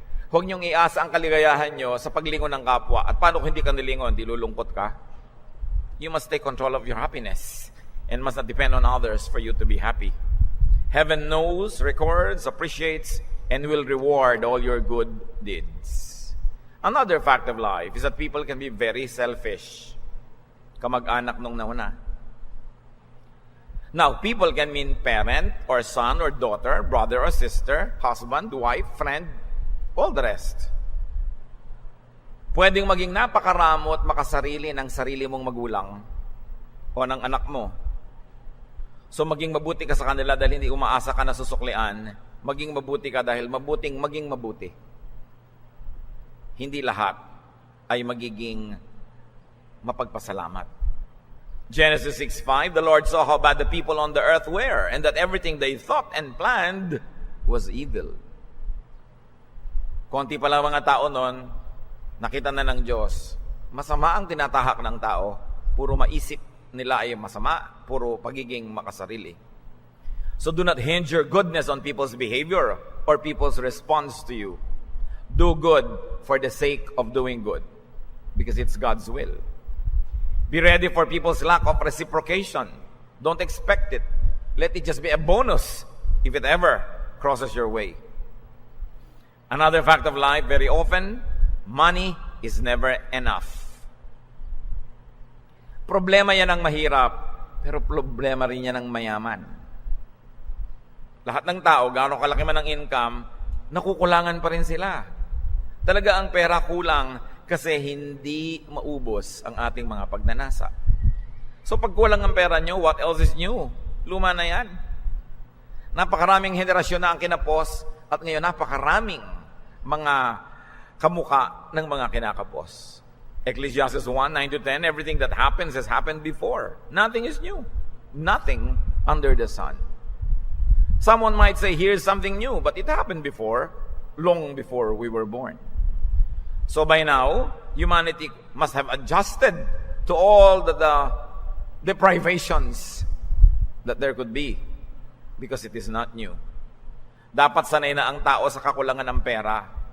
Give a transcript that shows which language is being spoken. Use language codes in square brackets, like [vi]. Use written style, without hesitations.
[tl] Huwag niyong iasa ang kaligayahan niyo sa paglingon ng kapwa. At paano kung hindi ka nilingon? Di lulungkot ka? [en] You must take control of your happiness and must not depend on others for you to be happy. Heaven knows, records, appreciates, and will reward all your good deeds. Another fact of life is that people can be very selfish. [tl] Kamag-anak nung nauna. [en] Now, people can mean parent, or son, or daughter, brother, or sister, husband, wife, friend, all the rest. [tl] Pwedeng maging napakaramo at makasarili ng sarili mong magulang o ng anak mo. So maging mabuti ka sa kanila dahil hindi umaasa ka na susuklian. Maging mabuti ka dahil mabuting maging mabuti. Hindi lahat ay magiging mapagpasalamat. [en] Genesis 6:5, "The Lord saw how bad the people on the earth were, and that everything they thought and planned was evil." [tl] Konti pa lang mga tao noon, nakita na ng Diyos, masama ang tinatahak ng tao, puro maisip nila ay masama, puro pagiging makasarili. [en] So do not hinge your goodness on people's behavior or people's response to you. Do good for the sake of doing good, because it's God's will. Be ready for people's lack of reciprocation. Don't expect it. Let it just be a bonus if it ever crosses your way. Another fact of life, very often, money is never enough. [tl] Problema yan ang mahirap, pero problema rin yan ang mayaman. Lahat ng tao, gaano kalaki man ang income, nakukulangan pa rin sila. Talaga ang pera kulang kasi hindi maubos ang ating mga pagnanasa. So pag kulang ang pera nyo, [en] what else is new? [tl] Luma na yan. Napakaraming henerasyon na ang kinapos at ngayon napakaraming mga kamuka ng mga kinakapos. [en] Ecclesiastes 1:9-10, "Everything that happens has happened before. Nothing is new. Nothing under the sun." Someone might say, "Here's something new," but it happened before, long before we were born. So by now, humanity must have adjusted to all the deprivations that there could be, because it is not new. [tl] Dapat sanay na ang tao sa kakulangan ng pera.